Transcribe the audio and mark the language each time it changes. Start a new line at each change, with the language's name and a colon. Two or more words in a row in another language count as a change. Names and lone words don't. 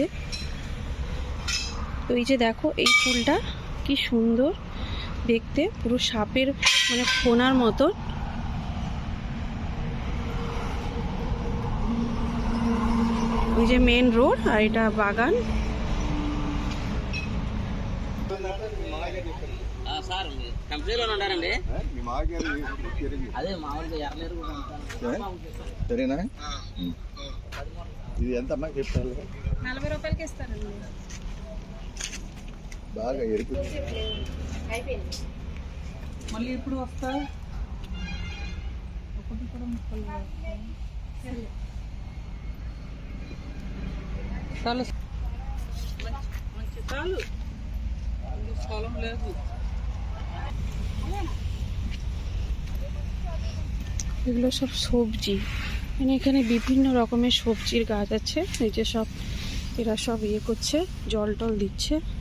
Bangla: তো এই যে দেখো এই ফুলটা কি সুন্দর দেখতে, পুরো সাপের মানে ফোনার মতো। ওই যে
English: main road,
Bangla: আর এটা বাগান।
Telugu: సరేనా ఇది ఎంత అమ్మా చెప్తారు? 40 రూపాయలకి ఇస్తారండి. బాగా ఎరుపు మళ్ళీ ఎప్పుడు వస్తా? ఒకటి కూడా ముక్కలు చాలు మంచి చాలు, స్థలం లేదు।
Bangla: এগুলো সব সবজি, মানে এখানে বিভিন্ন রকমের সবজির গাছ আছে। এই যে সব এরা সব ইয়ে করছে, জল টল দিচ্ছে।